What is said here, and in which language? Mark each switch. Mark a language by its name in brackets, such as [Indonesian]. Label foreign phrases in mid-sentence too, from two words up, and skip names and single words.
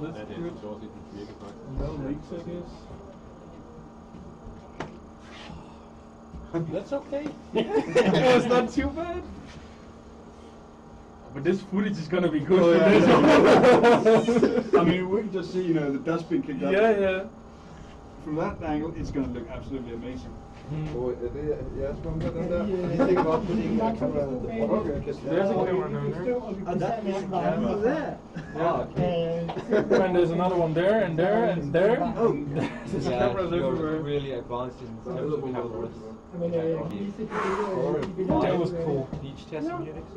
[English] That's good. No leaks, I guess. That's okay. It's not too bad. But this footage is gonna be good for this. I mean, we can just see, the dustbin kicked up. Yeah. From that angle, it's going to look absolutely amazing. [Danish] Og jeg skal med den der. De tænker bare på en kamera [English] at the bottom. There's a camera down there. And there. Yeah. And there's another one there, and there, and there. Oh. There's cameras everywhere. Really advanced in technical cameras. That was cool. Each test unit, so.